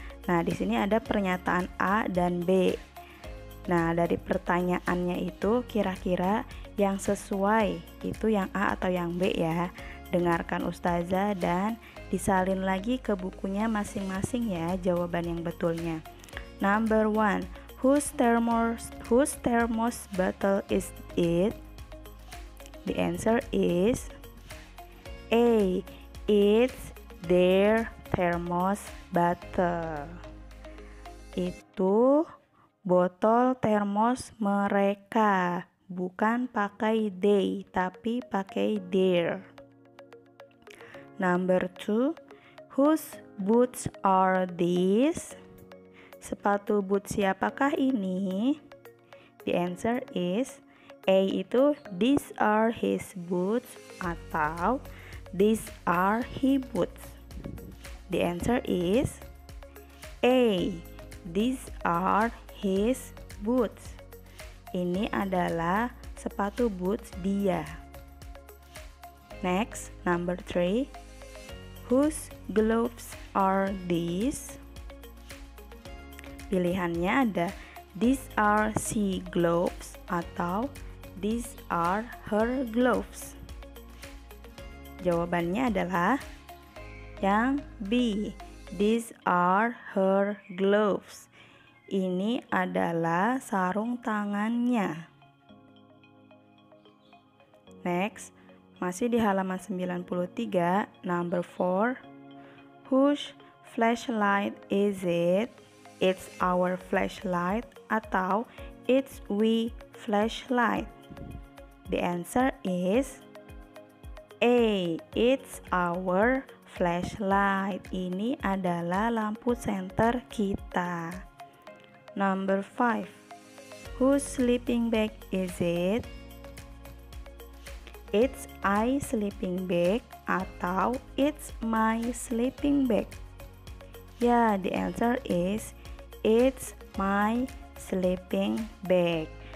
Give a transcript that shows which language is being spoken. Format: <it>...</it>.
<id>Nah, di sini ada pernyataan A dan B. Nah, dari pertanyaannya itu kira-kira yang sesuai itu yang A atau yang B ya. Dengarkan ustazah dan disalin lagi ke bukunya masing-masing ya jawaban yang betulnya.</id> <en>Number 1, whose thermos bottle is it? The answer is A. It's their thermos bottle.</en> <id>Itu botol termos mereka, bukan pakai they tapi pakai their.</id> <en>Number 2, whose boots are these?</en> <id>Sepatu boot siapakah ini?</id> <en>The answer is A</en> <id>itu</id> <en>these are his boots</en> <id>atau</id> <en>these are his boots. The answer is A. These are his boots.</en> <id>Ini adalah sepatu boots dia.</id> <en>Next, number 3. Whose gloves are these?</en> <id>Pilihannya ada</id> <en>these are she gloves atau these are her gloves.</en> <id>Jawabannya adalah yang B.</id> <en>These are her gloves.</en> <id>Ini adalah sarung tangannya. Next, masih di halaman 93, number 4.</id> <en>Whose flashlight is it? It's our flashlight atau it's we flashlight. The answer is A. It's our flashlight.</en> <id>Ini adalah lampu senter kita.</id> <en>Number 5. Whose sleeping bag is it? It's I sleeping bag atau it's my sleeping bag. Ya, the answer is it's my sleeping bag.</en>